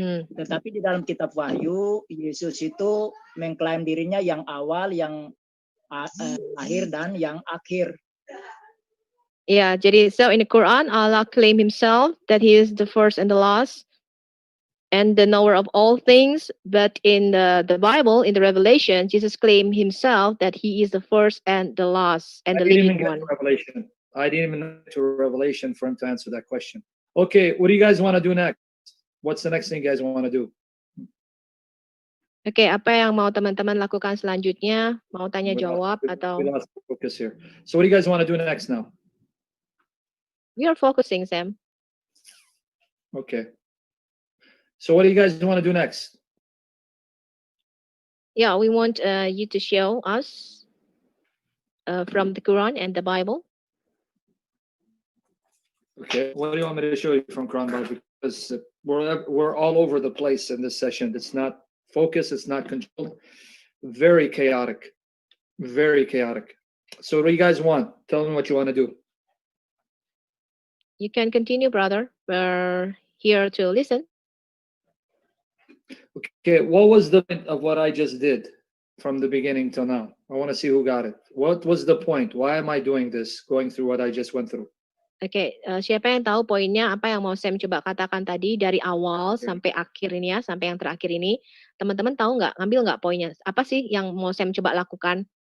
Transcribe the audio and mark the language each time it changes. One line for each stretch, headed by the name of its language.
Indonesian: Tetapi di dalam kitab Wahyu Yesus itu mengklaim dirinya yang awal, yang lahir dan yang akhir.
English: Ya, jadi so in the Quran Allah claim himself that he is the first and the last and the knower of all things, but in the Bible, in the Revelation, Jesus claimed himself that he is the first and the last and the I didn't even living get one. to Revelation. I didn't even get to Revelation for him to answer that question. Okay, what do you guys want to do next? What's the next thing you guys want to do?
Indonesian: Oke, apa yang mau teman-teman lakukan selanjutnya? Mau tanya jawab atau
English: We lost focus here. So what do you guys want to do next now? we are focusing, Sam? Okay. So what do you guys want to do next? Yeah, we want you to show us from the Quran and the Bible. Okay. What do you want me to show you from Quran Bible? Because we're all over the place in this session. It's not focused. It's not controlled. Very chaotic. Very chaotic. So what do you guys want? Tell me what you want to do. You can continue, brother. We're here to listen. Okay. What was the point of what I just did from the beginning till now? I want to see who got it. What was the point? Why am I doing this? Going through what I just went through.
Indonesian: Oke, siapa yang tahu poinnya apa yang mau Sam coba katakan tadi dari awal sampai akhir ini ya, sampai yang terakhir ini. Teman-teman tahu nggak, ngambil nggak poinnya? Apa sih yang mau Sam coba lakukan?